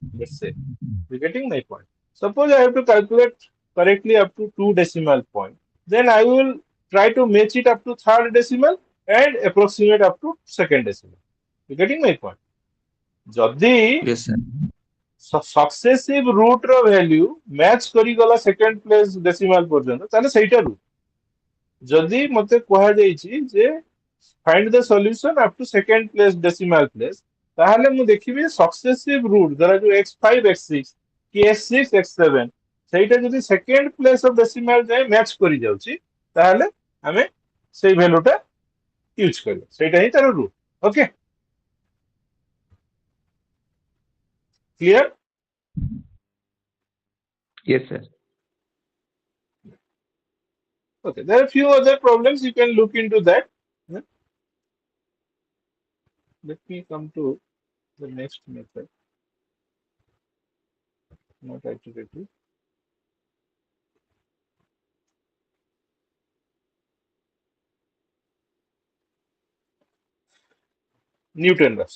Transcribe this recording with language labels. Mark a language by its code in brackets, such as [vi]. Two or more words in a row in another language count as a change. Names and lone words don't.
[en] Let's say you're getting my point. Suppose I have to calculate correctly up to two decimal point, then I will try to match it up to third decimal and approximate up to second decimal. You getting my point? ଯଦି Yes, sir. successive root [or] ର [en] value match [or] କରିଗଲା [en] second place decimal [or] ପର୍ଯ୍ୟନ୍ତ ତାହେଲେ ସେଇଟା root। ଯଦି ମତେ କୁହାଯାଇଛି ଯେ [en] find the solution up to second place decimal place, [or] ତାହେଲେ ମୁଁ ଦେଖିବି [en] successive root [or] ଧର ଯୋଉ x5 x6 କି x6 x7 ସେଇଟା ଯଦି [en] second place of decimal [or] ଯାଏ ମ୍ୟାଚ୍ କରି ଯାଉଛି ତାହେଲେ ଆମେ ସେଇ value ଟା ୟୁଜ୍ କରିବା, ସେଇଟା ହିଁ ତାର root। [en] okay, clear? Yes, sir. Okay, there are a few other problems you can look into that. Yeah. Let me come to the next method. Not iterative. Newton-Raphson.